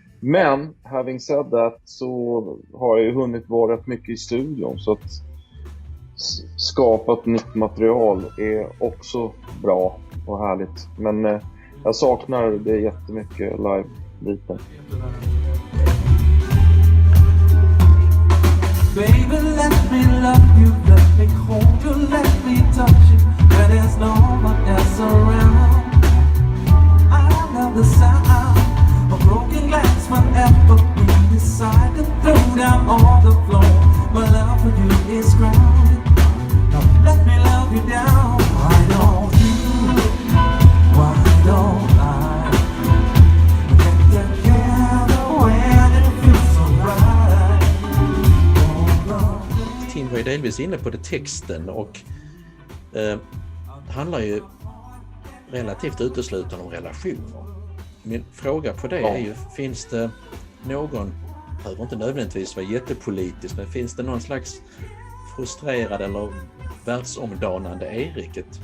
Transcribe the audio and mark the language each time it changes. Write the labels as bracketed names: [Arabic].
[Swedish] Men, [English] having said that, [Swedish] så har jag ju hunnit vara rätt mycket i studion, så att skapa ett nytt material är också bra och härligt. Men jag saknar det jättemycket live-biten. [English] Baby, let me love you, let me hold you, let me touch you when there's no one else around. I love the sound of broken glass whenever we decide to throw down all the floor. My love for you is grounded. Now let me love you down. Why don't you? Why don't I? Get together when it feels so right. [Swedish] Tim var ju delvis inne på det, texten, och handlar ju relativt uteslutande om relationer. Min fråga på det är ju, finns det någon, behöver inte nödvändigtvis vara jättepolitisk, men finns det någon slags frustrerad eller världsomdanande Erik?